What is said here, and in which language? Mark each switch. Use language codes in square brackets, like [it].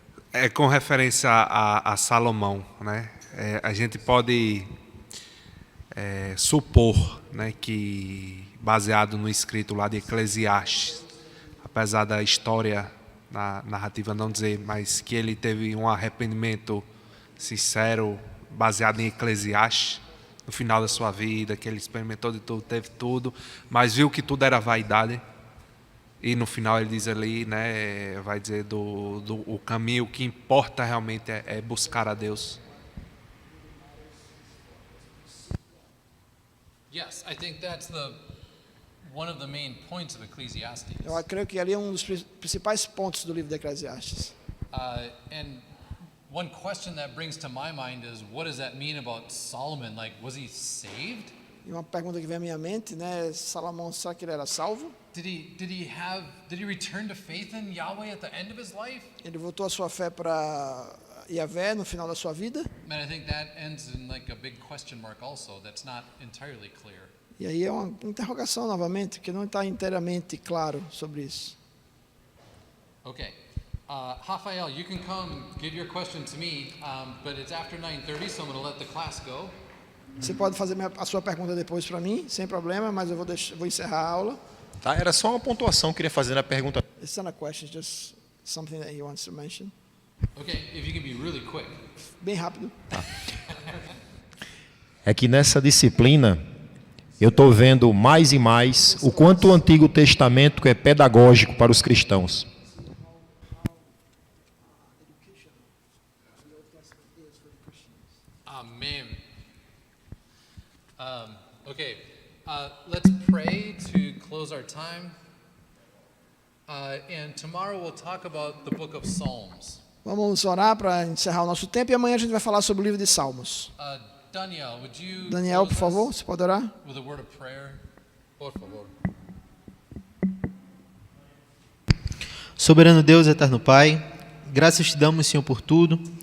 [pt] É com referência a Salomão, né? A gente pode supor, né, que baseado no escrito lá de Eclesiastes, apesar da história, na narrativa não dizer, mas que ele teve um arrependimento sincero baseado em Eclesiastes no final da sua vida, que ele experimentou de tudo, teve tudo, mas viu que tudo era vaidade. E no final ele diz ali, né, vai dizer o caminho, o que importa realmente é buscar a Deus. [en] Yes, I think that's one of the main points of Ecclesiastes. [pt] Eu creio que ali é um dos principais pontos do livro de Eclesiastes. [en] And one question that brings to my mind is, what does that mean about Solomon? Like, was he saved? [pt] E uma pergunta que vem à minha mente, né? Salomão, será que ele era salvo? [en] Did he return to faith in Yahweh at the end of his life? [pt] Ele voltou a sua fé para Yahvé no final da sua vida? [en] Man, I think that ends in like a big question mark also. That's not entirely clear. [pt] E aí é uma interrogação novamente, que não está inteiramente claro sobre isso. [en] Okay. Rafael, you can come and give your question to me, but it's after 9:30, so I'm going to let the class go. [pt] Você pode fazer a sua pergunta depois para mim, sem problema, mas eu vou encerrar a aula. Tá, era só uma pontuação que eu queria fazer na pergunta. [en] It's not a question, it's just something that he wants to mention. Okay, if you can be really quick. [pt] Bem rápido. É que nessa disciplina eu estou vendo mais e mais o quanto o Antigo Testamento é pedagógico para os cristãos. Amen. [en] Okay, let's pray to close our time. And tomorrow we'll talk about the book of Psalms. [pt] Vamos orar para encerrar o nosso tempo e amanhã a gente vai falar sobre o livro de Salmos. [en] Daniel, would you [pt] Daniel, por [en] close [pt] favor, [en] us [pt] você pode orar? [en] with a word of prayer? [pt] Por favor. Soberano Deus, eterno Pai, graças te damos, Senhor, por tudo.